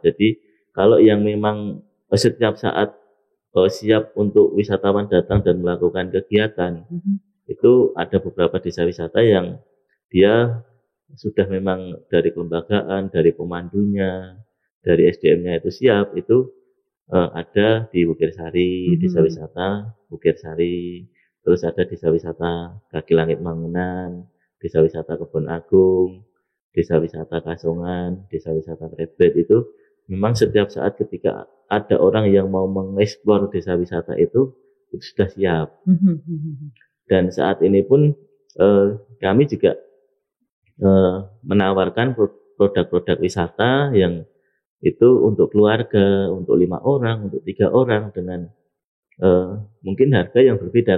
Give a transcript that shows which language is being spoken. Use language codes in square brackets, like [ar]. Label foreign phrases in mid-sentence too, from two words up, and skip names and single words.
[id] Jadi kalau yang memang setiap saat siap untuk wisatawan datang dan melakukan kegiatan, itu ada beberapa desa wisata yang dia sudah memang dari kelembagaan, dari pemandunya, dari SDM-nya itu siap, itu ada di Bukir Sari, desa wisata Bukir Sari, terus ada desa wisata Kaki Langit Mangunan, desa wisata Kebon Agung, desa wisata Kasongan, desa wisata Krebet. Itu memang setiap saat ketika ada orang yang mau mengeksplor desa wisata itu sudah siap. Dan saat ini pun kami juga menawarkan produk-produk wisata yang itu untuk keluarga, untuk 5 orang, untuk 3 orang dengan mungkin harga yang berbeda.